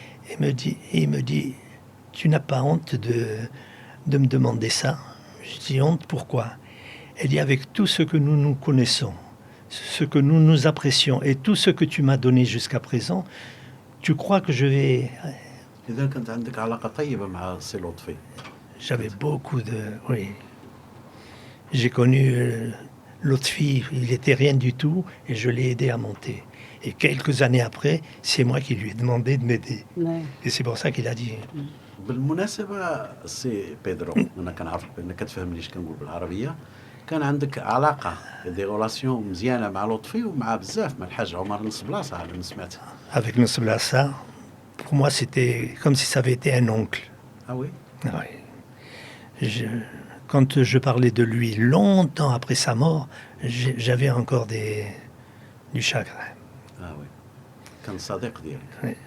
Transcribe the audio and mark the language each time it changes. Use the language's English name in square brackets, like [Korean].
[French] Il me dit, tu n'as pas honte de me demander ça? Je dis, honte, pourquoi? Elle dit, avec tout ce que nous nous connaissons, ce que nous nous apprécions et tout ce que tu m'as donné jusqu'à présent, tu crois que je vais... [Arabic] إذا كانت عندك علاقة طيبة مع سي لطفي. [French] J'avais beaucoup de... Oui. J'ai connu Lotfi, il était rien du tout, et je l'ai aidé à monter. Et quelques années après, c'est moi qui lui ai demandé de m'aider. Ouais. Et c'est pour ça qu'il a dit... [Arabic] بالمناسبة سي بيدرو، أنا كنعرفك بأنك كتفهم ليش كنقول بالعربية. كان عندك علاقة دي غولاسيون مزيانة مع لطفي ومع بزاف مع الحاج عمر نصبلاصة على ما سمعت. [French] Avec Nosblassa, pour moi, c'était comme si ça avait été un oncle. Ah oui. Ah oui. Quand je parlais de lui longtemps après sa mort, j'avais encore du chagrin. Ah oui. [Arabic] كان صديق ديالك.